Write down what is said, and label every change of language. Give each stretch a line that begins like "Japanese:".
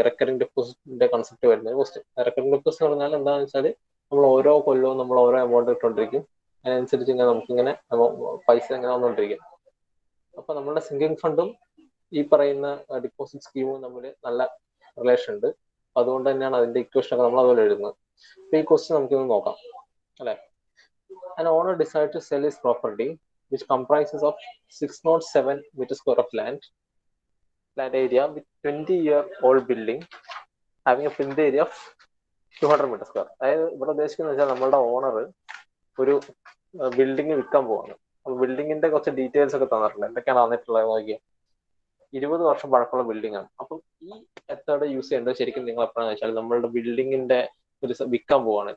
Malayalam: ഈ recurring ഡെപ്പോസിറ്റിന്റെ concept വരുന്ന ഒരു ക്വസ്റ്റ്യൻ. റെക്കറിംഗ് ഡെപ്പോസിറ്റ് എന്ന് പറഞ്ഞാൽ എന്താണെന്ന് വെച്ചാൽ നമ്മൾ ഓരോ കൊല്ലവും നമ്മൾ ഓരോ എമൗണ്ട് ഇട്ടുകൊണ്ടിരിക്കും. അതിനനുസരിച്ച് ഇങ്ങനെ നമുക്കിങ്ങനെ പൈസ ഇങ്ങനെ വന്നുകൊണ്ടിരിക്കും. അപ്പൊ നമ്മുടെ സിങ്കിങ് ഫണ്ടും ഈ പറയുന്ന ഡിപ്പോസിറ്റ് സ്കീമും തമ്മിൽ നല്ല റിലേഷൻ ഉണ്ട്. അതുകൊണ്ട് തന്നെയാണ് അതിന്റെ ഇക്വേഷൻ ഒക്കെ നമ്മൾ അതുപോലെ എഴുതുന്നത്. അപ്പൊ ഈ ക്വസ്റ്റ്യൻ നമുക്കിന്ന് നോക്കാം അല്ലെ.
English: An owner decided to sell his property, which comprises of 607 meter square of land area with 20-year-old building having a print area of 200 meter square.
Malayalam: അതായത് ഇവിടെ ഉദ്ദേശിക്കുന്നത് വെച്ചാൽ നമ്മളുടെ ഓണർ ഒരു ബിൽഡിംഗ് വിൽക്കാൻ പോവാണ്. അപ്പൊ ബിൽഡിങ്ങിന്റെ കുറച്ച് ഡീറ്റെയിൽസ് ഒക്കെ തന്നിട്ടുണ്ട്. എന്തൊക്കെയാണ് തന്നിട്ടുള്ളത് നോക്കിയാൽ 20 വർഷം പഴക്കമുള്ള ബിൽഡിംഗ് ആണ്. അപ്പം ഈ മെത്തേഡ് യൂസ് ചെയ്യേണ്ടത് ശരിക്കും നിങ്ങൾ എപ്പോഴാണെന്ന് വെച്ചാൽ നമ്മളുടെ ബിൽഡിങ്ങിന്റെ ഒരു വിൽക്കാൻ പോവാണ്.